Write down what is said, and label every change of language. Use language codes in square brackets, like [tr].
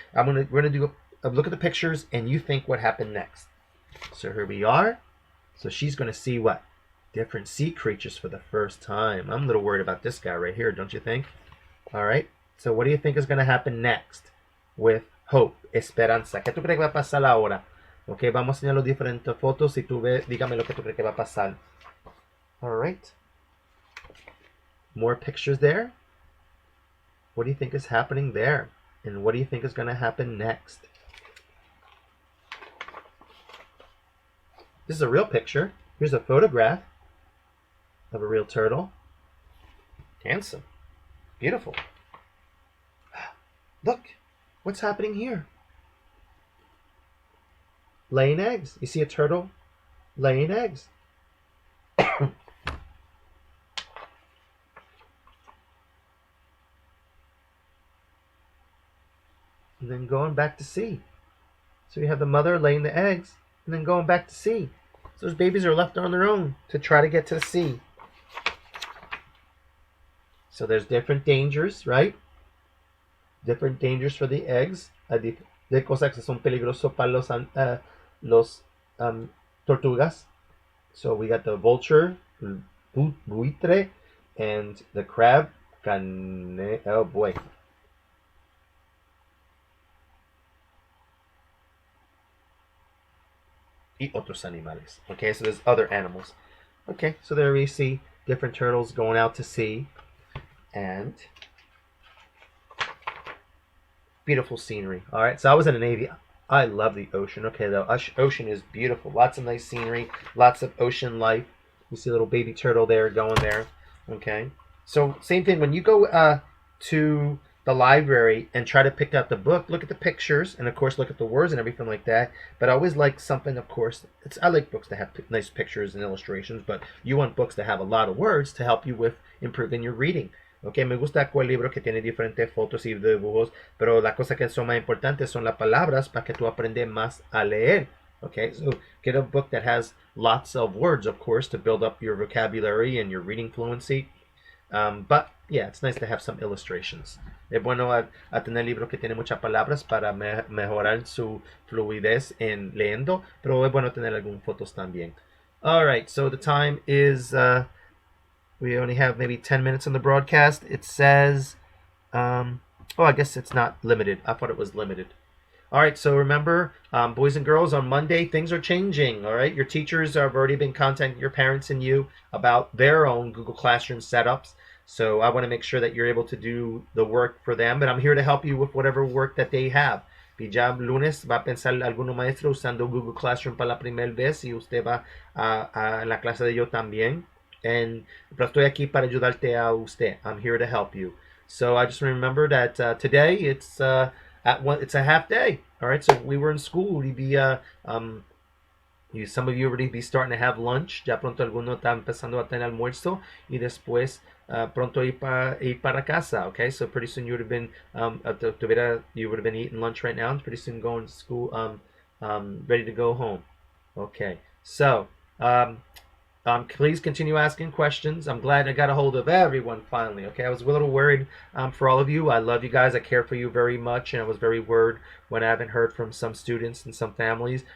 [en] We're going to do a look at the pictures, and you think what happened next. So here we are. So she's going to see what? Different sea creatures for the first time. I'm a little worried about this guy right here, don't you think? All right. So what do you think is going to happen next with Hope, Esperanza? [es] ¿Qué tú crees que va a pasar ahora? Ok, vamos a enseñar las diferentes fotos y tú ves, dígame lo que tú crees que va a pasar. [en] All right. More pictures there. What do you think is happening there? And what do you think is going to happen next? This is a real picture. Here's a photograph of a real turtle. Handsome. Beautiful. Look, what's happening here? Laying eggs. You see a turtle laying eggs. And then going back to sea. So you have the mother laying the eggs and then going back to sea. So those babies are left on their own to try to get to the sea. So there's different dangers, right? Different dangers for the eggs. [es] De cosas que son peligrosos para los tortugas. [en] So we got the vulture, buitre, and the crab. Oh boy. [es] Y otros animales. [en] Okay, so there's other animals. Okay, so there we see different turtles going out to sea. And beautiful scenery. All right, so I was in the Navy. I love the ocean. Okay, the ocean is beautiful. Lots of nice scenery. Lots of ocean life. You see a little baby turtle there going there. Okay, so same thing. When you go to the library and try to pick out the book, look at the pictures and of course look at the words and everything like that. But I always like something, of course, I like books that have nice pictures and illustrations, but you want books that have a lot of words to help you with improving your reading. [es] Okay, me gusta el libro que tiene diferentes fotos y dibujos, pero las cosas que son más importantes son las palabras para que tú aprendas más a leer. [en] Okay, so get a book that has lots of words, of course, to build up your vocabulary and your reading fluency. But yeah, it's nice to have some illustrations. [es] Es bueno a tener libros que tienen muchas palabras para mejorar su fluidez en leyendo, pero es bueno tener algunas fotos también. [en] All right, so the time is, we only have maybe 10 minutes on the broadcast. It says, oh, I guess it's not limited. I thought it was limited. All right, so remember, boys and girls, on Monday, things are changing, all right? Your teachers have already been contacting your parents and you about their own Google Classroom setups. So I want to make sure that you're able to do the work for them, but I'm here to help you with whatever work that they have. [es] Y ya lunes va a pensar alguno maestro usando Google Classroom para la primera vez y usted va a la clase de yo también. Pero estoy aquí para ayudarte a usted. [en] I'm here to help you. So I just remember that today it's a half day. All right, so we were in school. We'd be some of you already be starting to have lunch. [es] Ya pronto alguno está empezando a tener almuerzo y después pronto ir para casa. [en] Okay, so pretty soon you would have been you would have been eating lunch right now, and pretty soon going to school, ready to go home. Okay, so please continue asking questions. I'm glad I got a hold of everyone finally. Okay, I was a little worried for all of you. I love you guys. I care for you very much, and I was very worried when I haven't heard from some students and some families.